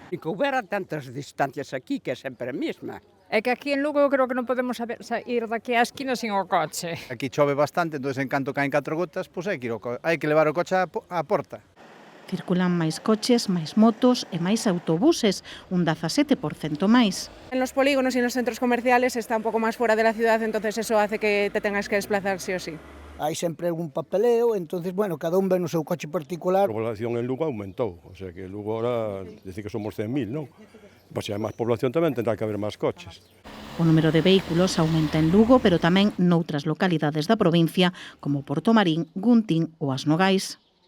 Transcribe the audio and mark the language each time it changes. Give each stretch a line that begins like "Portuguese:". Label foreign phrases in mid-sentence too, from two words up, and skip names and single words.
Galician: E que houbera tantas distancias aquí que é sempre a mesma. É que aquí en Lugo eu creo que non podemos ir daqui á esquina sin o coche. Aquí chove bastante, entón en canto caen 4 gotas, pois hai que levar o coche á porta. Circulan máis coches, máis motos e máis autobuses, un 17% máis.
Spanish: En los polígonos y en los centros comerciales está
Galician: un pouco máis fora
Spanish: de la ciudad, entonces eso hace que te tengas que desplazar sí o sí.
Galician: Hai sempre un papeleo, entonces, bueno, cada un ven no seu coche particular. A población en Lugo aumentou, o sea que Lugo
Spanish: ahora, dice que somos
Galician: 100.000, non? Pois se hai máis población tamén tendrá que haber máis coches. O número de vehículos aumenta en Lugo, pero tamén noutras localidades da provincia, como Portomarín, Guntín ou As Nogais.